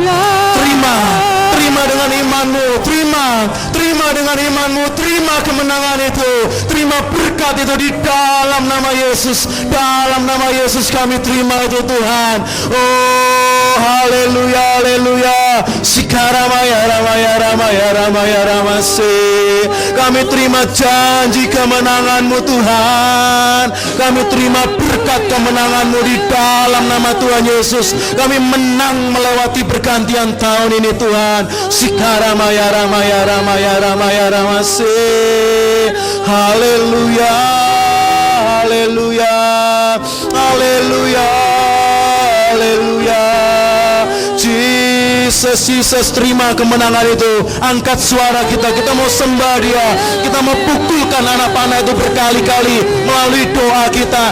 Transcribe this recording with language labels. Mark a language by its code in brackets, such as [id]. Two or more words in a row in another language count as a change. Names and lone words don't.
[id] Terima dengan imanmu, terima dengan imanmu, terima kemenangan itu, terima berkat itu di dalam nama Yesus. Dalam nama Yesus kami terima itu Tuhan. Oh, haleluya, haleluya. Sikaramaya ramaya ramaya ramaya ramase. Kami terima janji kemenangan-Mu Tuhan. Kami terima berkat kemenangan-Mu di dalam nama Tuhan Yesus. Kami menang melewati pergantian tahun ini Tuhan. Sikaramaya ramaya ramaya ramaya ramase. Haleluya, haleluya, haleluya, haleluya. Jesus, terima kemenangan itu. Angkat suara kita mau sembah Dia. Kita mau pukulkan anak panah itu berkali-kali melalui doa kita.